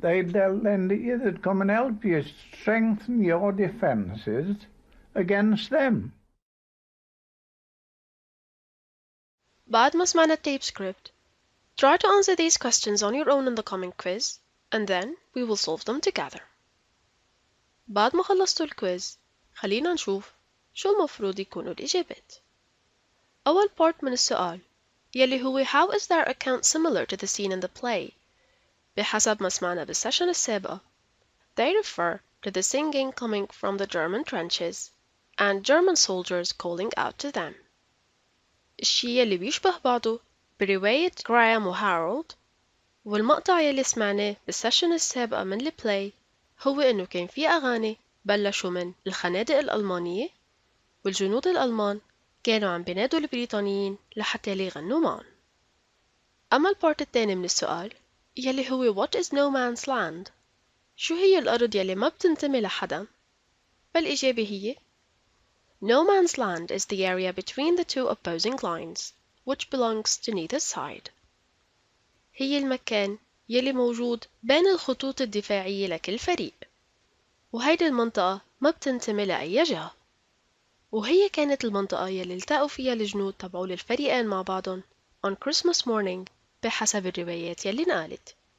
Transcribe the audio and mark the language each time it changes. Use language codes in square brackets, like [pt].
[en] They'd lend it you, they'd come and help you strengthen your defences against them. [ar] بعد ما سمعنا التيب [en] script, try to answer these questions on your own in the coming quiz, and then we will solve them together. [ar] بعد ما خلصتوا الكويز خلينا نشوف شو المفروض يكونوا الإجابات. أول part من السؤال يلي هو [en] how is their account similar to the scene in the play. [ar] بحسب ما سمعنا بالسيشن السابقة, [en] they refer to the singing coming from the German trenches and German soldiers calling out to them. [ar] الشي يلي بيشبه بعضه برواية غرام وهارولد والمقطع يلي سمعناه بالسيشن السابقة من البلاي هو إنه كان في أغاني بلشوا من الخنادق الألمانية والجنود الألمان كانوا عم بينادوا البريطانيين لحتى يغنوا معهم. أما البارت الثاني من السؤال يلي هو [en] What is no man's land؟ [ar] شو هي الأرض يلي ما بتنتمي لحدا؟ فالإجابة هي [en] No man's land is the area between the two opposing lines, which belongs to neither side. [ar] هي المكان يلي موجود بين الخطوط الدفاعية لكل فريق، وهيدي المنطقة ما بتنتمي لأي جهة، وهي كانت المنطقة يلي التقوا فيها الجنود تبعول الفريقين مع بعضهم [en] on Christmas morning [ar] بحسب الروايات يلي نقالت.